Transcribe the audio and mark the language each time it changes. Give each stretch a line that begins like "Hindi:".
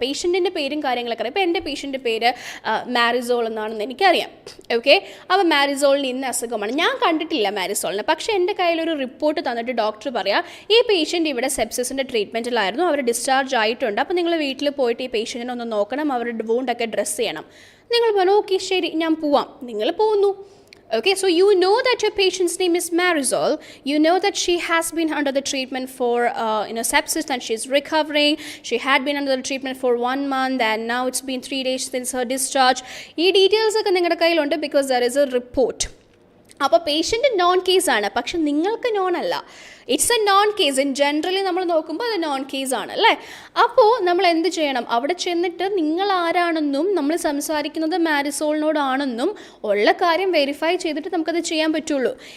Malayalam: പേഷ്യൻറ്റിൻ്റെ പേരും കാര്യങ്ങളൊക്കെ അറിയാം. ഇപ്പോൾ എൻ്റെ പേഷ്യൻ്റെ പേര് മാരിസോൾ എന്നാണെന്ന് എനിക്കറിയാം. ഓക്കെ, അപ്പോൾ മാരിസോളിന് ഇന്ന അസുഖമാണ്. ഞാൻ കണ്ടിട്ടില്ല മാരിസോളിനെ, പക്ഷേ എൻ്റെ കയ്യിലൊരു റിപ്പോർട്ട് തന്നിട്ട് ഡോക്ടർ പറയാം ഈ പേഷ്യൻ്റ് ഇവിടെ സെപ്സിസിൻ്റെ ട്രീറ്റ്മെൻറ്റിലായിരുന്നു, അവർ ഡിസ്ചാർജ് ആയിട്ടുണ്ട്, അപ്പോൾ നിങ്ങൾ വീട്ടിൽ പോയിട്ട് ഈ പേഷ്യൻറ്റിനെ ഒന്ന് നോക്കണം, അവരുടെ വൂണ്ടൊക്കെ ഡ്രസ്സ് ചെയ്യണം. നിങ്ങൾ പറഞ്ഞു ഓക്കെ ശരി ഞാൻ പോവാം. നിങ്ങൾ പോകുന്നു.
English: Okay, so you know that your patient's name is Marisol. You know that she has been under the treatment for sepsis and she's recovering. She had been under the treatment for 1 month and now it's been 3 days since her discharge.
Malayalam: Ee details ഒക്കെ നിങ്ങളുടെ കയ്യിലുണ്ട്
English: because there is a report.
Malayalam: അപ്പോൾ patient non കേസാണ്, പക്ഷെ നിങ്ങൾക്ക് non അല്ല.
English: It's a known case.
Malayalam: In generally നമ്മൾ നോക്കുമ്പോൾ അത് നോൺ കേസാണ് അല്ലേ. അപ്പോൾ നമ്മൾ എന്ത് ചെയ്യണം? അവിടെ ചെന്നിട്ട് നിങ്ങൾ ആരാണെന്നും നമ്മൾ സംസാരിക്കുന്നത് മാരിസോളിനോടാണെന്നും ഉള്ള കാര്യം വെരിഫൈ ചെയ്തിട്ട് നമുക്കത് ചെയ്യാൻ പറ്റുള്ളൂ.